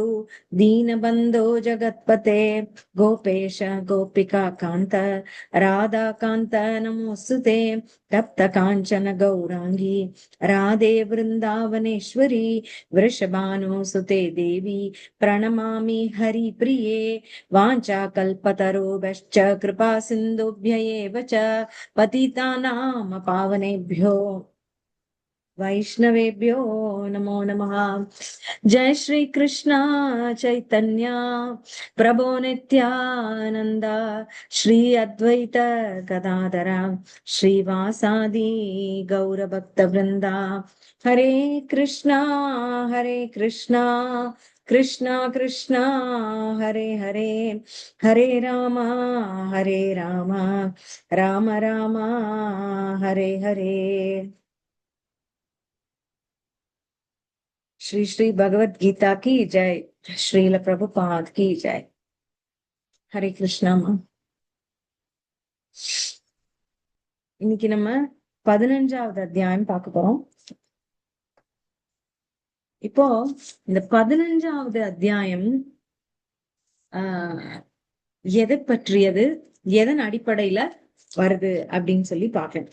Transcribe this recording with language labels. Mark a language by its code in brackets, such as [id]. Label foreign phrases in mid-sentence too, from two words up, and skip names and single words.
[sa] दीनबन्धो जगत्पते गोपेश गोपिका कान्त राधा कान्त नमोऽस्तुते तप्त काञ्चन गौराङ्गी राधे वृन्दावनेश्वरी वृषभानुसुते देवी प्रणमामि हरिप्रिये वाञ्छाकल्पतरुभ्यश्च कृपा सिन्धुभ्य एव च पतितानां पावनेभ्यो वैष्णवेभ्यो नमो नमः। जय श्री कृष्ण चैतन्य प्रभो नित्यानंद श्री अद्वैत गदाधर श्रीवासादि गौर भक्त वृंदा हरे कृष्णा कृष्णा कृष्णा हरे हरे हरे राम राम राम हरे हरे। [hi] श्री श्री भगवत गीता की जय। श्रील प्रभुपाद की जय। हरे கிருஷ்ணாமா। [ta] இன்னைக்கு நம்ம 15வது அத்தியாயம் பார்க்க போறோம். இப்போ இந்த 15வது அத்தியாயம் எதை பற்றியது, எதன் அடிப்படையில வருது அப்படின்னு சொல்லி பார்க்கலாம்.